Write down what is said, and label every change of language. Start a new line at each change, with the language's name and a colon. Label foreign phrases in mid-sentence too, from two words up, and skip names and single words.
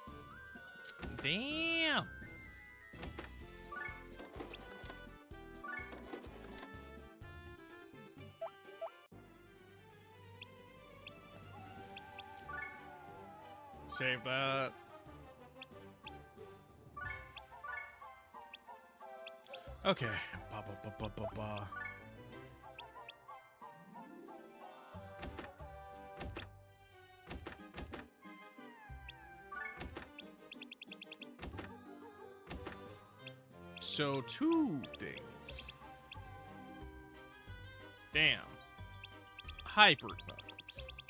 English: Damn. Save that. Okay. Ba, ba, ba, ba, ba, ba. So, two things. Damn. Hyper bugs.